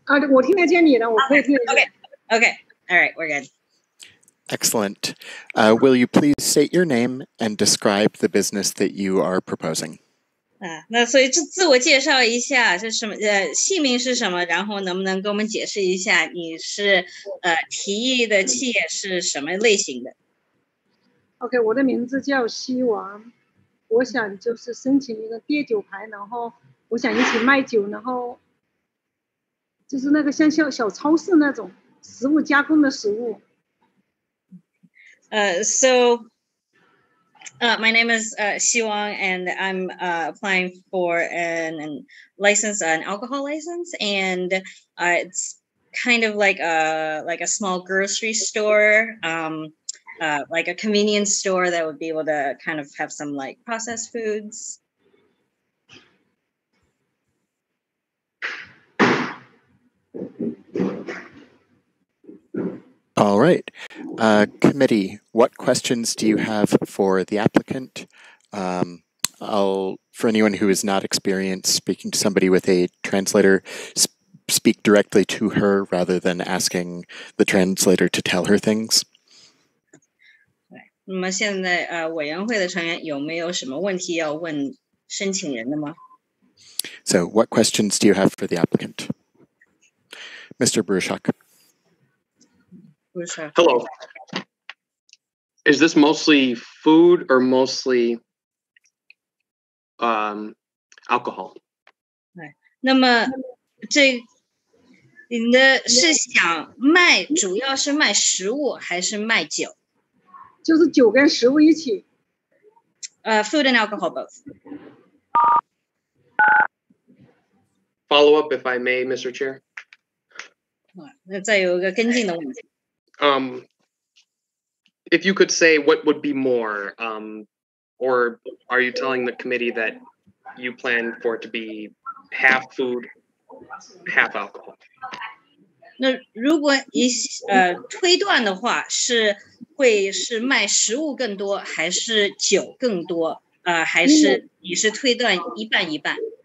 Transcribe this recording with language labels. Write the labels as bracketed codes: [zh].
[zh] 我听得见你了，我可以听得见。 [en] Okay. All right, we're good. Excellent. Will you please state your name and describe the business that you are proposing? [zh] 那所以自我介绍一下是什么？姓名是什么？然后能不能给我们解释一下你是提议的企业是什么类型的？OK， 我的名字叫希王，我想就是申请一个烈酒牌，然后我想一起卖酒，然后就是那个像小超市那种食物加工的食物。 [en] So my name is Xi Wang, and I'm applying for an license, an alcohol license, and it's kind of like a small grocery store, like a convenience store that would be able to kind of have some like processed foods. All right. Committee, what questions do you have for the applicant? For anyone who is not experienced speaking to somebody with a translator, speak directly to her rather than asking the translator to tell her things. [zh] 那么现在委员会的成员有没有什么问题要问申请人的吗？ [en] So what questions do you have for the applicant? Mr. Brushak. Hello. Is this mostly food or mostly alcohol? [zh] 那么你的是想卖，主要是卖食物还是卖酒？就是酒跟食物一起。 [en] Food and alcohol both. Follow up, if I may, Mr. Chair. [zh] 那再有一个跟进的问题。 [en] If you could say what would be more, or are you telling the committee that you plan for it to be half food, half alcohol? [zh] 那如果你推断的话，会是卖食物更多，还是酒更多？还是你是推断一半一半？